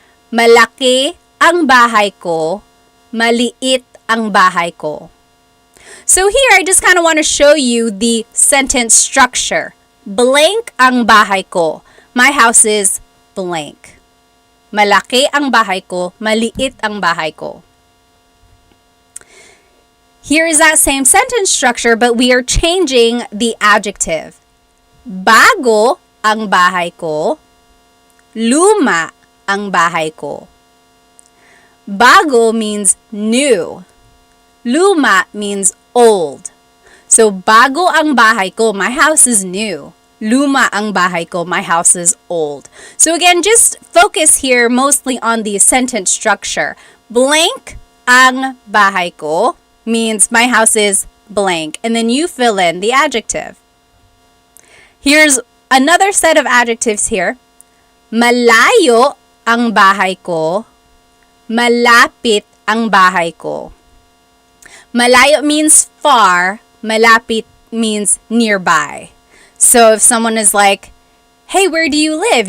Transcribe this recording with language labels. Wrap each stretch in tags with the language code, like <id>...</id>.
<tl>Malaki ang bahay ko, maliit ang bahay ko.</tl> <en>So here, I just kind of want to show you the sentence structure. Blank</en> <tl>ang bahay ko.</tl> <en>My house is blank.</en> <tl>Malaki ang bahay ko, maliit ang bahay ko.</tl> <en>Here is that same sentence structure, but we are changing the adjective.</en> <tl>Bago ang bahay ko, luma ang bahay ko.</tl> <en>Bago means new. Luma means old. So,</en> <tl>bago ang bahay ko,</tl> <en>my house is new.</en> <tl>Luma ang bahay ko,</tl> <en>my house is old. So again, just focus here mostly on the sentence structure. Blank</en> <tl>ang bahay ko</tl> <en>means my house is blank. And then you fill in the adjective. Here's another set of adjectives here.</en> <tl>Malayo ang bahay ko, malapit ang bahay ko.</tl> <en>Malayo means far, malapit means nearby. So if someone is like, hey, where do you live?</en>